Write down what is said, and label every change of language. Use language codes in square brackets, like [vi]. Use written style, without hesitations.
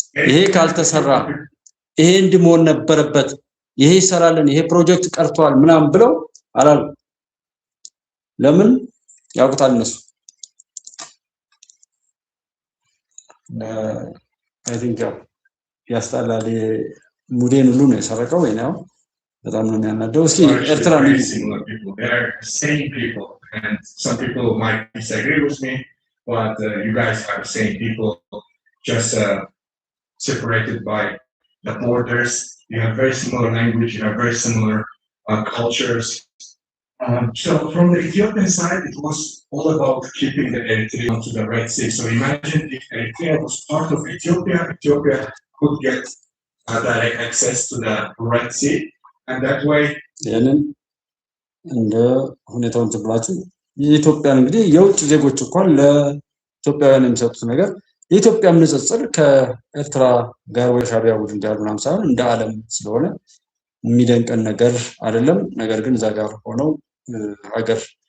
[am] ይሄ ካልተሰራ ይሄ እንዲሆን ነበረበት ይሄ ይሰራልን ይሄ ፕሮጀክት ቀርቷል ምናምን ብለው አላሉ። ለምን ያውቁታል እነሱ። [en] አይ ቲንክ [am] ያስጣላል ሙዴን ሁሉ ነው የሰረቀው ወይ ነው በጣም ነው የሚያናደው። እስኪ ኤርትራ ነው [en] and some people might disagree with me, but you guys are the same people, just separated by the borders. You have very similar language, you have very similar cultures. So from the Ethiopian side, it was all about keeping the Eritrea to the Red Sea. So imagine if Eritrea was part of Ethiopia, Ethiopia could get direct access to the Red Sea, and that way. [am] እንደ ሁኔታውን ተብላችሁ የኢትዮጵያን እንግዲህ የውጭ ዜጎች እንኳን ለኢትዮጵያውያን የሚሰጡት ነገር የኢትዮጵያም ንጽጽር ከኤርትራ ጋር ወይ ሻዕቢያ ቡድን ጋር ምናምን ሳይሆን እንደ ዓለም ስለሆነ የሚደንቀን ነገር አይደለም። ነገር ግን እዛ ጋር ሆነው ሀገር